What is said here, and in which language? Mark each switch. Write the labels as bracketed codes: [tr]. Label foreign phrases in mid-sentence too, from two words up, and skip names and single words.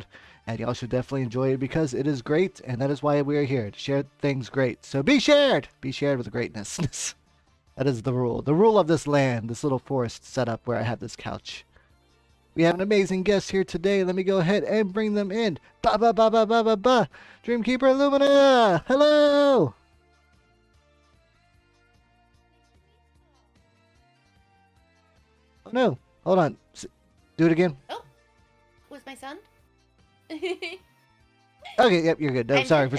[en] And y'all should definitely enjoy it because it is great, and that is why we are here, to share things great. So be shared! Be shared with greatness. That is the rule. The rule of this land, this little forest setup where I have this couch. We have an amazing guest here today. Let me go ahead and bring them in. Ba ba ba ba ba ba ba. Dreamkeeper Lumina. Hello. Oh no. Hold on. Do it again. Oh, was my son? Okay, yep, you're good. No, I'm sorry. good,